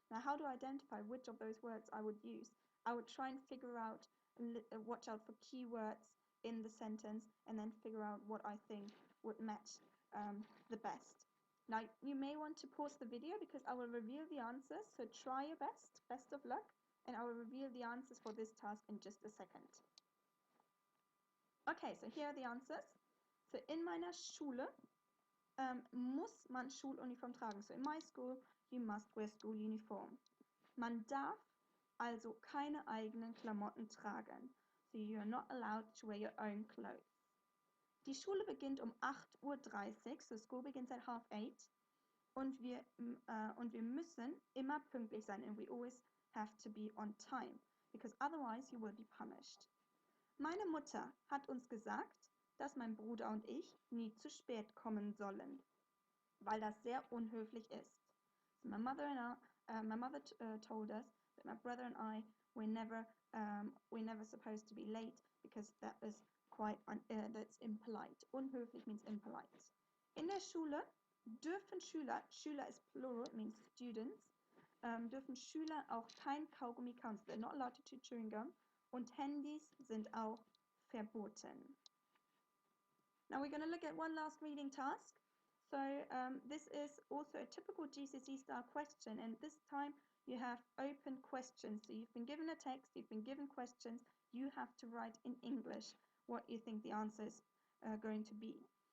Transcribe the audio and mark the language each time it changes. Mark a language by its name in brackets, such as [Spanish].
[English] Now, how do I identify which of those words I would use? I would try and figure out, watch out for keywords in the sentence, and then figure out what I think would match the best. Now, you may want to pause the video because I will reveal the answers, so try your best, best of luck, and I will reveal the answers for this task in just a second. Okay, so here are the answers. [German] So in meiner Schule muss man Schuluniform tragen. [English] So in my school, you must wear school uniform. [German] Man darf also keine eigenen Klamotten tragen. [English] So you are not allowed to wear your own clothes. [German] Die Schule beginnt um 8:30 Uhr, [English] so school begins at 7:30. [German] Und wir müssen immer pünktlich sein, [English] and we always have to be on time, because otherwise you will be punished. [German] Meine Mutter hat uns gesagt, dass mein Bruder und ich nie zu spät kommen sollen, weil das sehr unhöflich ist. [English] So my mother told us that my brother and I we're never supposed to be late because that is that's impolite. Unhöflich means impolite. [German] In der Schule dürfen Schüler [English] is plural, it means students, [German] dürfen Schüler auch kein Kaugummi kauen. [English] They're not allowed to chew chewing gum. [German] Und Handys sind auch verboten. [English] Now we're going to look at one last reading task. So this is also a typical GCSE style question, and this time you have open questions. So you've been given a text, you've been given questions, you have to write in English what you think the answer is going to be.